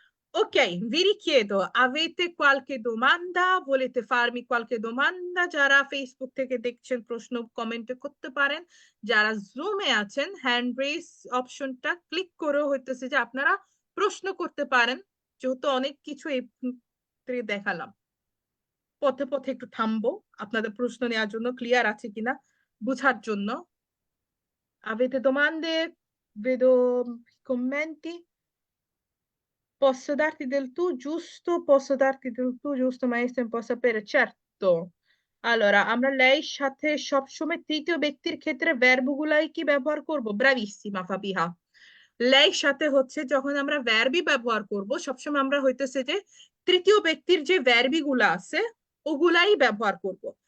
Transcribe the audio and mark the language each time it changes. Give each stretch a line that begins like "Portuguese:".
Italian: Ok, vi richiedo, avete qualche domanda? Volete farmi qualche domanda?
Bangla: যারা Facebook থেকে দেখছেন প্রশ্ন কমেন্টে করতে পারেন, যারা জুমে আছেন হ্যান্ড রেজ অপশনটা ক্লিক করে হইতেছে যে আপনারা প্রশ্ন করতে পারেন, যেহেতু অনেক কিছু এই দেখালাম। পথে পথে একটু থামবো আপনাদের প্রশ্ন নেওয়ার জন্য, ক্লিয়ার আছে কিনা বুঝার জন্য।
Italian: Avete domande? Vedo commenti. Posso darti del tu, giusto? Posso darti del tu, giusto, maestra? Un po' sapere, certo.
Bangla: Allora, আমরা লের সাথে সবসময় তৃতীয় ব্যক্তির ক্ষেত্রে ভার্ব গুলাই কি ব্যবহার করব? ব্রাভিসিমা ফাবিহা। লের সাথে হচ্ছে যখন আমরা ভার্বই ব্যবহার করব, সবসময় আমরা হইতেছে যে তৃতীয় ব্যক্তির যে ভার্বি গুলা আছে ওগুলাই ব্যবহার করব।